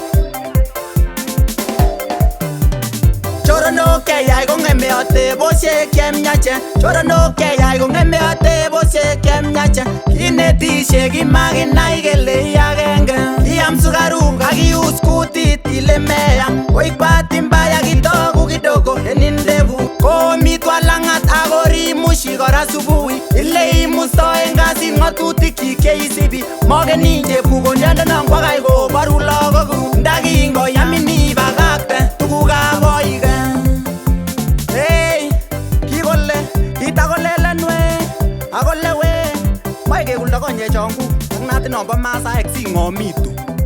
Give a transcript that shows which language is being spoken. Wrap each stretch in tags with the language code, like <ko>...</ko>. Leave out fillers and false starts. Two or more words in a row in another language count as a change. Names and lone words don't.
<kln>choronok keyai kong'eme atebosiek chemyachen choronok keyai kong'eme atebosiek chemyachen kinetisie kimakinai kele iagenge iam sukaruk ak ius kutit ile meyam koik</kln> <sw>bahati mbaya</sw> <kln>kitoku kidogo en ndevu komitwa lang'at akorimushi kora subui ile imustoen kasit ng'otutik cheisibi mokenin chepkukondiondenon kwakai koboru lagokuk ndakingoyamin ibakakte tugukab boike kikole kitakolelenwe akole we moe kekuldo konyechong'uk ak natit nombo masaek sing'omitu</kln>